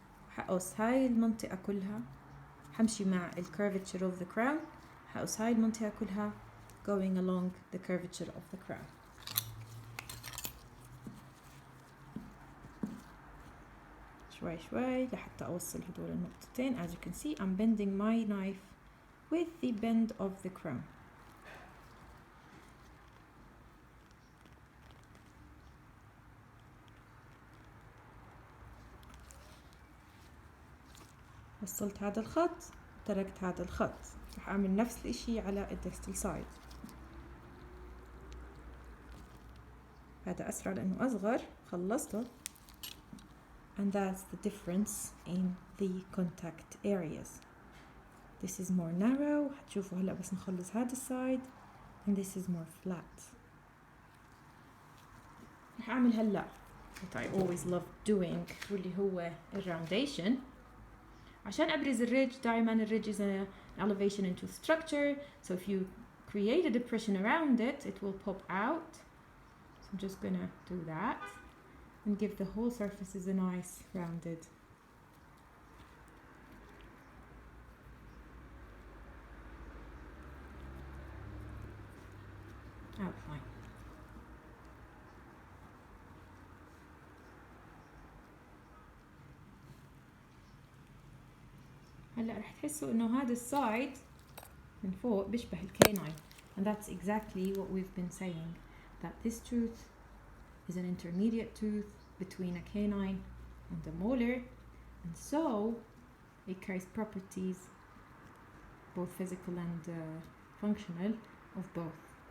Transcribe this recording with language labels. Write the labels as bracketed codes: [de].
[ar] حقص هاي المنطقة كلها، حمشي مع ال [en] curvature of the crown، [ar] حقص هاي المنطقة كلها [en] going along the curvature of the crown. [ar] شوي شوي لحتى أوصل هدول النقطتين. [en] As you can see I'm bending my knife with the bend of the crown. [ar] وصلت هذا الخط، تركت هذا الخط، رح أعمل نفس الإشي على الديستال سايد. هذا أسرع لأنه أصغر، خلصته. [en] And that's the difference in the contact areas. This is more narrow. [ar] هتشوفوا هلا بس نخلص هذا السايد. [en] And this is more flat. [ar] رح أعمل هلا [en] what I always love doing [ar] واللي هو الراونديشن. عشان أبرز الريدج، دائما الريدج [en] is an elevation into structure. So if you create a depression around it, it will pop out. So I'm just gonna do that and give the whole surfaces a nice rounded outline. [ar] هلا رح تحسوا انه هذا السايد من فوق بيشبه الكيناين. [en] And that's exactly what we've been saying, that this tooth is an intermediate tooth between a canine and a molar, and so it carries properties, both physical and functional, of both.